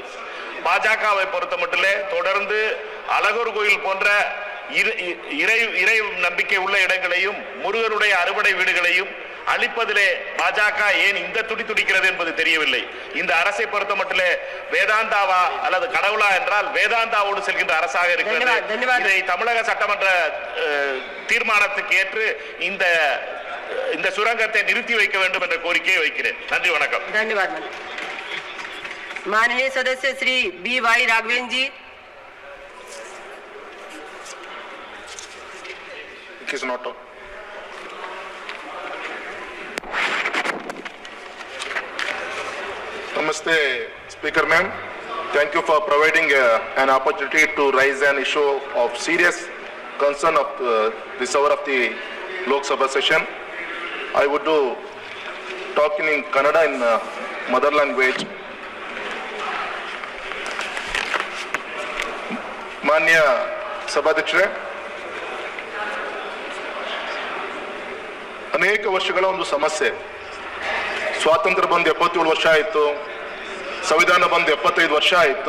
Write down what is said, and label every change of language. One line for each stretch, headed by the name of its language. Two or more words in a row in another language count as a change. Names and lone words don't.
Tamil: பாஜகவை பொறுத்தமட்டிலே தொடர்ந்து அழகர் கோயில் போன்ற இறை நம்பிக்கை உள்ள இடங்களையும் முருகனுடைய அறுபடை வீடுகளையும் அளிப்பதிலே பாஜக ஏன் இந்த துடிக்கிறது என்பது தெரியவில்லை. இந்த அரசை பொறுத்த மட்டும் வேதாந்தாவா அல்லது கடவுளா என்றால் வேதாந்தாவோடு செல்கின்ற அரசாக இருக்கிறது. இதை தமிழக சட்டமன்ற தீர்மானத்துக்கு ஏற்று இந்த சுரங்கத்தை நிறுத்தி வைக்க வேண்டும் என்ற கோரிக்கையை வைக்கிறேன். நன்றி, வணக்கம்.
Hindi: धन्यवाद. माननीय सदस्य श्री B.Y. राघवेन जी.
English: It is not on. Namaste, Speaker Ma'am. Thank you for providing an opportunity to raise an issue of serious concern of this hour of the Lok Sabha session. I would do talking in Kannada in mother language.
Kannada: ಮಾನ್ಯ ಸಭಾಧ್ಯಕ್ಷರೇ, ಅನೇಕ ವರ್ಷಗಳ ಒಂದು ಸಮಸ್ಯೆ. ಸ್ವಾತಂತ್ರ್ಯ ಬಂದು 77 ವರ್ಷ ಆಯಿತು, ಸಂವಿಧಾನ ಬಂದು 75 ವರ್ಷ ಆಯಿತು.